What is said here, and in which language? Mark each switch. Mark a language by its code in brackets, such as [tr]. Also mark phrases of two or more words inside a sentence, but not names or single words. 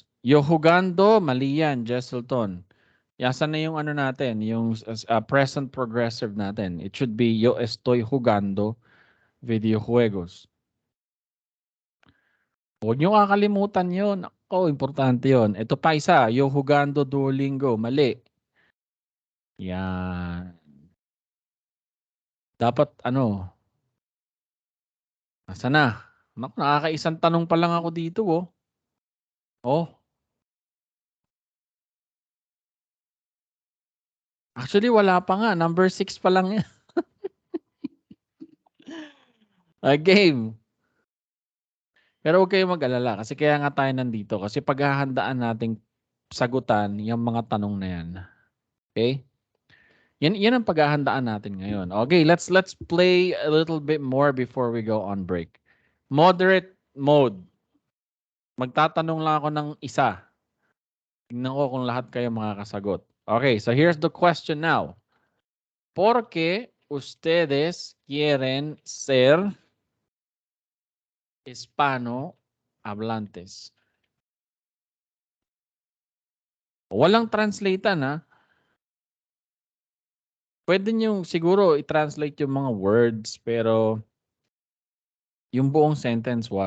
[es] Yo jugando, [tl] mali yan, Jesselton. Yasan na yung ano natin, yung [en] present progressive [tl] natin. [en] It should be [es] yo estoy jugando videojuegos. [tl] Huwag niyo kakalimutan yun. Ako, importante yun. Ito pa isa, [es] yo jugando Duolingo. [tl] Mali. Yan. Dapat ano, nasa na? Naku, nakakaisang tanong pa lang ako dito, oh. Oh, actually wala pa nga. Number 6 pa lang yan. Game. Pero huwag kayong mag-alala kasi kaya nga tayo nandito kasi paghahandaan nating sagutan yung mga tanong na yan. Okay? Yan ang paghahandaan natin ngayon. [en] Okay, let's play a little bit more before we go on break. Moderate mode. [tl] Magtatanong lang ako ng isa. Tingnan ko kung lahat kayo makakasagot. [en] Okay, so here's the question now. [es] ¿Por qué ustedes quieren ser hispano-hablantes? [tl] Walang translatean ha. Pwede nyo siguro i-translate yung mga words pero yung buong sentence wag.